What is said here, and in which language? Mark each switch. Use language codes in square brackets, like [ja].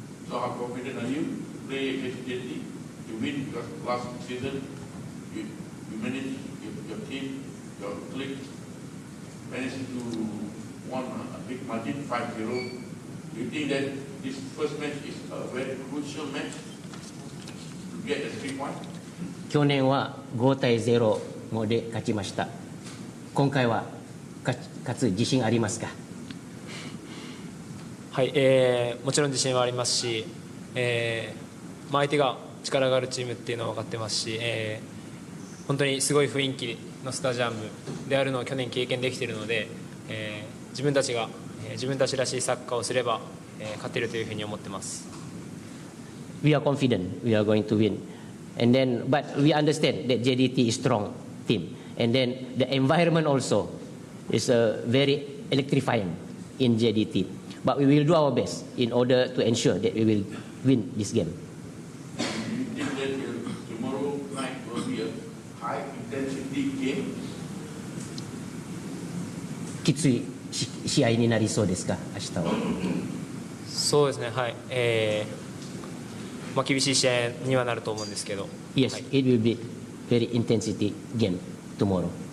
[en] So how confident are you to play against JDT? You win because last season you managed your team, your clique managed to won a big margin, 5-0. Do you think that this first match is a very crucial match to get the 3 points? [ja] 去年は5対0もで勝ちました。今回は勝つ自信ありますか。はい、もちろん自信はありますし、相手が力があるチームっていうのは分かってますし、本当にすごい雰囲気のスタジアムであるのを去年経験できているので、自分たちが自分たちらしいサッカーをすれば、勝てるというふうに思ってます。 [en] We are confident we are going to win, and then but we understand that JDT is strong team, and then the environment also is very electrifying in JDT. But we will do our best in order to ensure that we will win this game. Do you think that tomorrow night will be a high intensity game? [ja] きつい試合になりそうですか、明日は。そうですね、はい、厳しい試合にはなると思うんですけど。 [en] Yes, [ja] はい、 [en] it will be very intensity game tomorrow.